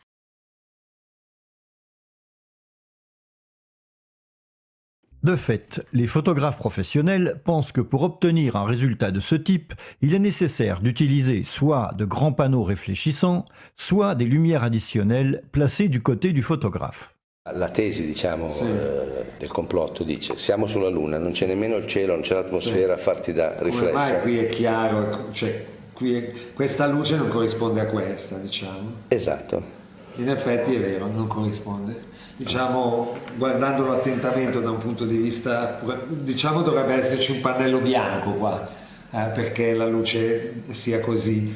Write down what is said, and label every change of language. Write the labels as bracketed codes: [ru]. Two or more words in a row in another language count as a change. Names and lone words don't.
[fr] De fait, les photographes professionnels pensent que pour obtenir un résultat de ce type, il est nécessaire d'utiliser soit de grands panneaux réfléchissants, soit des lumières additionnelles placées du côté du photographe. [it] La tesi, diciamo, del complotto dice: siamo sulla Luna, non c'è nemmeno il cielo, non c'è l'atmosfera a farti da riflesso. Ormai qui è chiaro, cioè, questa luce non corrisponde a questa, diciamo. Esatto. In effetti è vero, non corrisponde. Diciamo, guardandolo attentamente da un punto di vista, diciamo dovrebbe esserci un pannello bianco qua, perché la luce sia così.